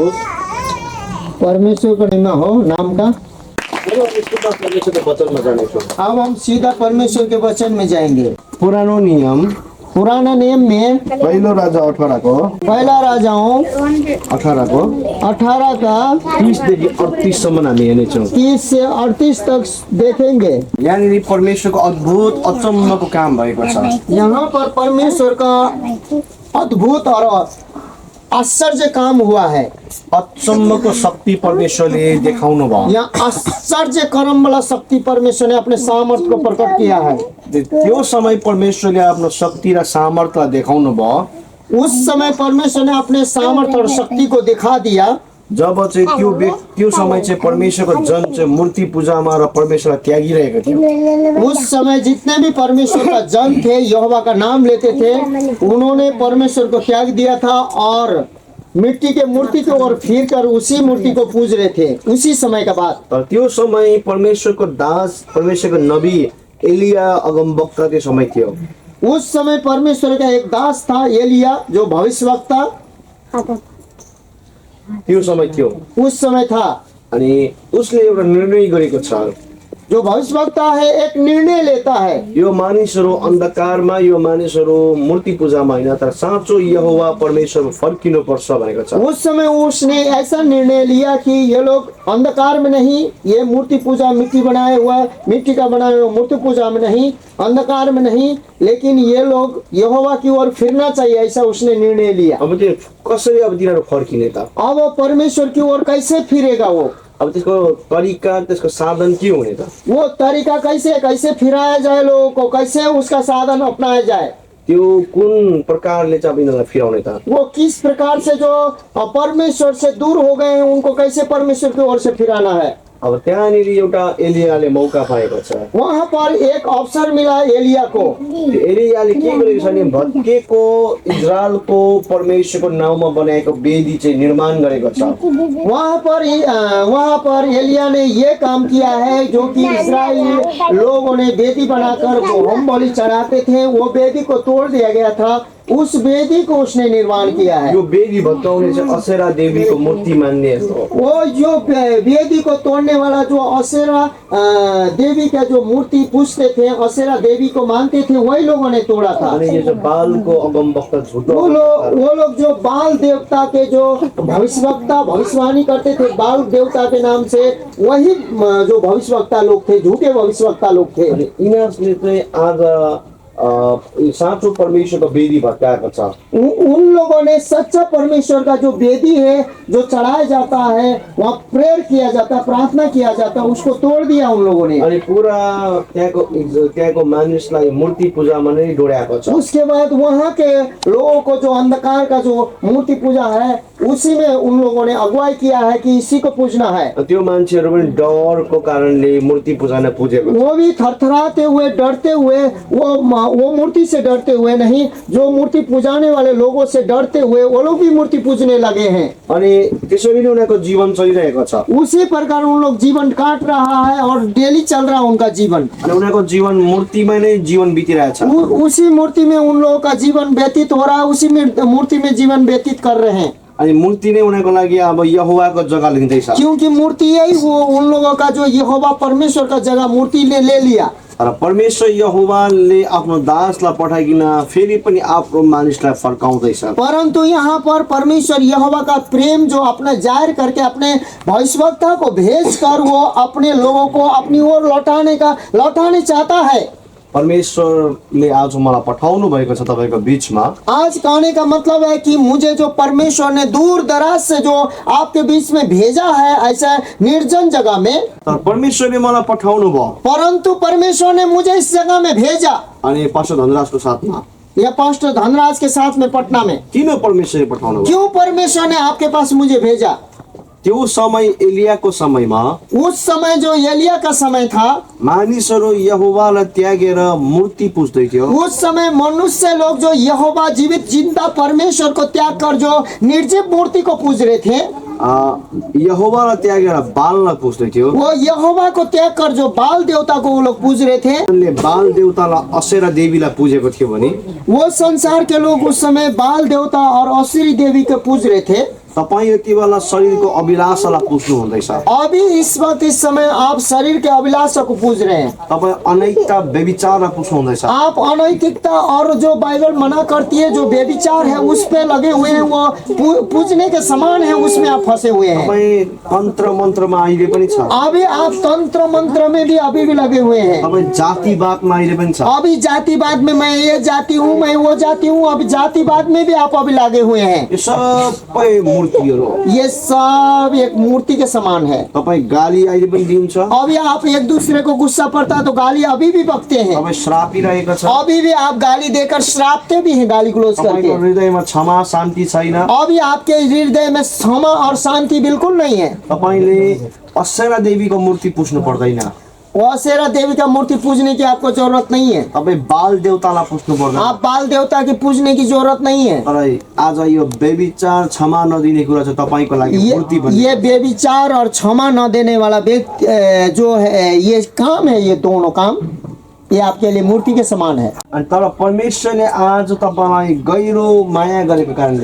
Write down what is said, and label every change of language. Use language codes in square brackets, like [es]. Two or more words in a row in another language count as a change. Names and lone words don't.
[hi] परमेश्वर का महिमा हो नाम का। परमेश्वर के वचन में जाने को। अब हम सीधा परमेश्वर के वचन में जाएंगे। [ne] पुरानो नियम [hi] पुराना नियम में [ne] पहिलो राजा 18 को [hi] पहला राजाओं 18 का [ne] 30 देखि 38 सम्म हामी हेर्नेछौँ। [hi] 30 से 38 तक देखेंगे। [ne] यहाँनिर परमेश्वरको अद्भुत अचम्मको काम भएको छ। [hi] यहाँ पर परमेश्वर का अद्भुत और आश्चर्य काम हुआ है। [ne] अचम्मको शक्ति परमेश्वरले देखाउनु भयो। [hi] यहाँ आश्चर्य कर्म वाला शक्ति परमेश्वर ने अपने सामर्थ्य को प्रकट किया है। [ne] त्यो समय परमेश्वरले आफ्नो शक्ति र सामर्थ्यलाई देखाउनु भयो। [hi] उस समय परमेश्वर ने अपने सामर्थ्य और शक्ति को दिखा दिया। [ne] जब चाहिँ त्यो समय चाहिँ परमेश्वरको जन चाहिँ मूर्ति पूजामा र परमेश्वरलाई त्यागिरहेको थियो। [hi] उस समय जितने भी परमेश्वर का जन थे, यहोवा का नाम लेते थे, उन्होंने परमेश्वर को त्याग दिया था और मिट्टी के मूर्ति की ओर फिर कर उसी मूर्ति को पूज रहे थे। उसी समय का बात। [ne] तर त्यो समय परमेश्वरको दास, परमेश्वरको नबी एलिया अगमवक्ता त्यो समय थियो। [hi] उस समय परमेश्वर का एक दास था एलिया, जो भविष्यवक्ता [ne] त्यो समय थियो। [hi] उस समय था। [ne] अनि उसले एउटा निर्णय गरेको छ। [hi] जो भविष्यवक्ता है एक निर्णय लेता है। [ne] यो मानिसहरू अन्धकारमा, यो मानिसहरू मूर्ति पूजामा होइन, तर साँचो यहोवा परमेश्वर फर्किनु पर्छ भनेको छ। [hi] उस समय उसने ऐसा निर्णय लिया कि ये लोग अंधकार में नहीं, ये मूर्ति पूजा मिट्टी का बनाया हुआ मूर्ति पूजा में नहीं, अंधकार में नहीं, लेकिन ये लोग यहोवा की ओर फिरना चाहिए, ऐसा उसने निर्णय लिया। [ne] अब त्यो कसरी अब तिनीहरू फर्किने त? [hi] अब वो परमेश्वर की ओर कैसे फिरेगा वो? [ne] अब त्यसको तरिका, त्यसको साधन के हुने त? [hi] वो तरीका कैसे फिराया जाए, लोगों को कैसे उसका साधन अपनाया जाए, [ne] त्यो कुन प्रकारले चाहिँ अब यिनीहरूलाई फिराउने त? [hi] वो किस प्रकार से जो परमेश्वर से दूर हो गए हैं उनको कैसे परमेश्वर की ओर से फिराना है। [ne] अब त्यहाँनिर एउटा एलियाले मौका पाएको छ। [hi] वहाँ पर एक अवसर मिला एलिया को। [ne] एलियाले के गरेको छ भने भत्केको इजरायलको परमेश्वरको नाउँमा बनाएको वेदी चाहिँ निर्माण गरेको छ। [hi] वहाँ पर एलिया ने ये काम किया है, जो कि इस्राएली लोगों ने वेदी बनाकर होम बलि चढ़ाते थे, वो वेदी को तोड़ दिया गया था। उस वेदी को उसने निर्माण किया है। [ne] यो वेदी भत्काउने चाहिँ असेरा देवीको मूर्ति मान्ने हो। [hi] वो जो वेदी को तोड़ने वाला जो असेरा देवी का जो मूर्ति पूजते थे, असेरा देवी को मानते थे, वही लोगों ने तोड़ा था। [ne] अनि यो चाहिँ बालको अगमवक्ता झुटो [hi] वो लोग जो बाल देवता के जो भविष्यवक्ता भविष्यवाणी करते थे, बाल देवता के नाम से, वही जो भविष्यवक्ता लोग थे, झूठे भविष्यवक्ता लोग थे। [ne] यिनीहरूले चाहिँ आज साँचो परमेश्वरको वेदी भत्काएको छ। [hi] उन लोगों ने सच्चा परमेश्वर का जो वेदी है, जो चढ़ाया जाता है, वहाँ प्रेयर किया जाता, प्रार्थना किया जाता, उसको तोड़ दिया उन लोगों ने। [ne] अनि पुरा त्यहाँको मानिसलाई मूर्ति पूजामा नै डोर्याएको छ। [hi] उसके बाद वहाँ के लोगों को जो अंधकार का जो मूर्ति पूजा है, उसी में उन लोगों ने अगुवाई किया है कि इसी को पूजना है। [ne] त्यो मान्छेहरू पनि डरको कारणले मूर्ति पूजा नै पुजेको। [hi] वो भी थरथराते हुए, डरते हुए, वो मूर्ति से डरते हुए नहीं, जो मूर्ति पूजाने वाले लोगों से डरते हुए वो लोग भी मूर्ति पूजने लगे हैं। [ne] अनि त्यसरी नै उनीहरूको जीवन चलिरहेको छ। [hi] उसी प्रकार उन लोग जीवन काट रहा है और डेली चल रहा है उनका जीवन। [ne] अनि उनीहरूको जीवन मूर्तिमै नै जीवन बितिरहेछ। [hi] उसी मूर्ति में उन लोगों का जीवन व्यतीत हो रहा है, उसी मूर्ति में जीवन व्यतीत कर रहे हैं। [ne] अनि मूर्ति नै उनीहरूको लागि अब यहोवाको जग्गा लिँदैछ। [hi] क्योंकि मूर्ति यही वो उन लोगों का जो यहोवा परमेश्वर का जगह मूर्ति ने ले लिया। [ne] र परमेश्वर यहोवाले आफ्नो दासलाई पठाइकिन फेरि पनि आफ्नो मानिसलाई फर्काउँदैछ। [hi] परंतु यहाँ पर परमेश्वर यहोवा का प्रेम जो अपना जाहिर करके अपने भविष्यवक्ता को भेजकर वो अपने लोगों को अपनी ओर लौटाने चाहता है। [ne] परमेश्वरले आज मलाई पठाउनु भएको छ तपाईको बीचमा। [hi] आज कहने का मतलब है कि मुझे जो परमेश्वर ने दूर दराज से जो आपके बीच में भेजा है, ऐसा निर्जन जगह में, [ne] तर परमेश्वरले मलाई पठाउनु भयो। [hi] परंतु परमेश्वर ने मुझे इस जगह में भेजा। [ne] अनि पास्टर धनराजको साथमा, [hi] या पास्टर धनराज के साथ में पटना में। [ne] किन परमेश्वरले पठाउनु भयो? [hi] क्यों परमेश्वर ने आपके पास मुझे भेजा? [ne] त्यो समय एलियाको समयमा, [hi] उस समय जो एलिया का समय था, [ne] मानिसहरू यहोवालाई त्यागेर मूर्ति पुज्दै थियो। [hi] उस समय मनुष्य लोग जो यहोवा जीवित जिंदा परमेश्वर को त्याग कर जो निर्जीव मूर्ति को पूज रहे थे। [ne] यहोवालाई त्यागेर बाललाई पुज्दै थियो। [hi] वो यहोवा को त्याग कर जो बाल देवता को वो लोग पूज रहे थे, [ne] उनले बाल देवतालाई असेरा देवीलाई पूजेको थियो भने [hi] वो संसार के लोग उस समय बाल देवता और असीरी देवी को पूज रहे थे। [ne] तपाईँ यति बेला शरीरको अभिलाषालाई पुज्नु हुँदैछ। [hi] अभी इस वक्त इस समय आप शरीर के अभिलाषा को पूज रहे हैं। [ne] तपाईँ अनैतिकता व्यभिचारलाई पुज्नु हुँदैछ। [hi] आप अनैतिकता और जो बाइबल मना करती है जो व्यभिचार है उस पे लगे हुए हैं, वो पूजने के समान है, उसमें आप फंसे हुए हैं। [ne] तपाईँ तन्त्र मन्त्रमा अहिले पनि छ। [hi] अभी आप तंत्र मंत्र में भी अभी भी लगे हुए हैं। [ne] तपाईँ जातिवादमा अहिले पनि छ। [hi] अभी जातिवाद में मैं ये जाति हूँ, मैं वो जाति हूँ, अभी जातिवाद में भी आप अभी लगे हुए हैं। [ne] यो सबै मूर्तिहरू, [hi] ये सब एक मूर्ति के समान है। [ne] तपाईँ गाली अहिले पनि दिन्छ। [hi] अभी आप एक दूसरे को गुस्सा पड़ता तो गाली अभी भी बकते हैं। [ne] तपाईँ श्रापिरहेको छ। [hi] अभी भी आप गाली देकर श्रापते भी हैं, गाली गलौज [ne] तपाईँको [hi] करके। [ne] हृदयमा क्षमा शान्ति छैन। [hi] अभी आपके हृदय में क्षमा और शांति बिल्कुल नहीं है। [ne] तपाईँले असेरा देवीको मूर्ति पुज्नु पर्दैन। [hi] असेरा देवी का मूर्ति पूजने की आपको जरूरत नहीं है। [ne] तपाईँ बाल देवतालाई पुज्नु पर्दैन। [hi] आप बाल देवता की पूजने की जरूरत नहीं है। [ne] तर आज यो व्यभिचार क्षमा नदिने कुरा चाहिँ तपाईँको लागि मूर्ति बन्यो। [hi] ये बेविचार और क्षमा न देने वाला व्यक्ति जो है, ये काम है, ये दोनों काम ये आपके लिए मूर्ति के समान है। [ne] अनि तर परमेश्वरले आज तपाईँलाई गहिरो माया गरेको कारणले,